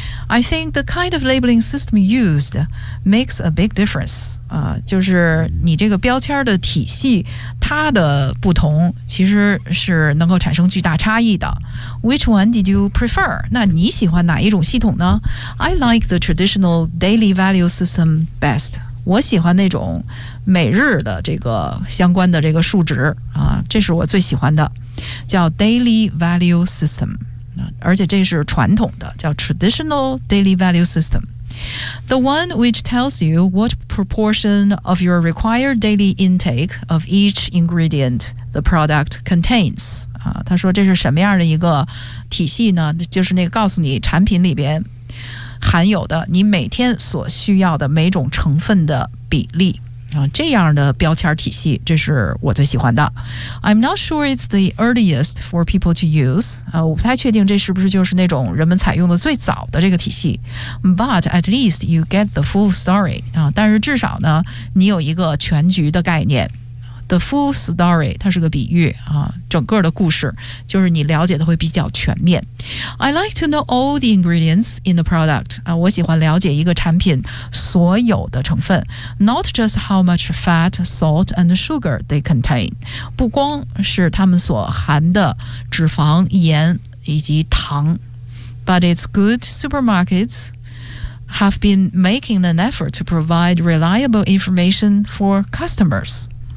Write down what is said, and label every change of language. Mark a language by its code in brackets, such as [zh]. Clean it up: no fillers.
[en] I think the kind of labeling system used makes a big difference、 [zh] 就是你这个标签的体系它的不同其实是能够产生巨大差异的。 [en] Which one did you prefer? [zh] 那你喜欢哪一种系统呢？ [en] I like the traditional daily value system best. [zh] 我喜欢那种每日的这个相关的这个数值啊，这是我最喜欢的，叫 Daily Value System， 而且这是传统的，叫 Traditional Daily Value System。 [en] The one which tells you what proportion of your required daily intake of each ingredient the product contains [zh] 啊，他说这是什么样的一个体系呢？就是那个告诉你产品里边含有的你每天所需要的每种成分的比例啊，这样的标签体系，这是我最喜欢的。 [en] I'm not sure it's the earliest for people to use. [zh] 我不太确定这是不是就是那种人们采用的最早的这个体系。 [en] But at least you get the full story. [zh] 啊，但是至少呢，你有一个全局的概念。 The full story 它是个比喻啊，整个的故事就是你了解的会比较全面。 [en] I like to know all the ingredients in the product [zh] 啊，我喜欢了解一个产品所有的成分 [en] ，not just how much fat, salt, and sugar they contain， [zh] 不光是它们所含的脂肪、盐以及糖 [en] ，but it's good supermarkets have been making an effort to provide reliable information for customers。